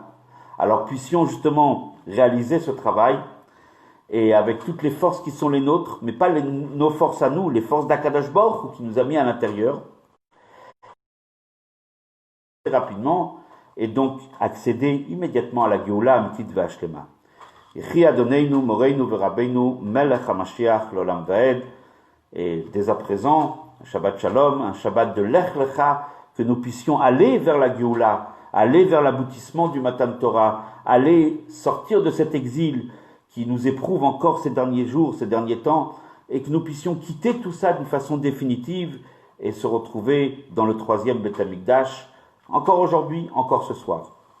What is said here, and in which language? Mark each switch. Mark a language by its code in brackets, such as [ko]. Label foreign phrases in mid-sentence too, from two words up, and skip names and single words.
[fr] Alors puissions justement réaliser ce travail, et avec toutes les forces qui sont les nôtres, mais pas nos forces à nous, les forces d' [he] הקדוש ברוך הוא [fr] qui nous a mis à l'intérieur, rapidement, et donc accéder immédiatement à la [he] גאולה אמיתית והשלמה. יחי אדוננו, מורנו ורבנו, מלך המשיח, לעולם ועד. [fr] Et dès à présent, un [he] שבת שלום, [fr] un Shabbat de Lech Lecha, que nous puissions aller vers la Géoula, aller vers l'aboutissement du [he] מתן תורה, [fr] aller sortir de cet exil qui nous éprouve encore ces derniers jours, ces derniers temps, et que nous puissions quitter tout ça d'une façon définitive et se retrouver dans le 3e [he] בית המקדש, [fr] encore aujourd'hui, encore ce soir.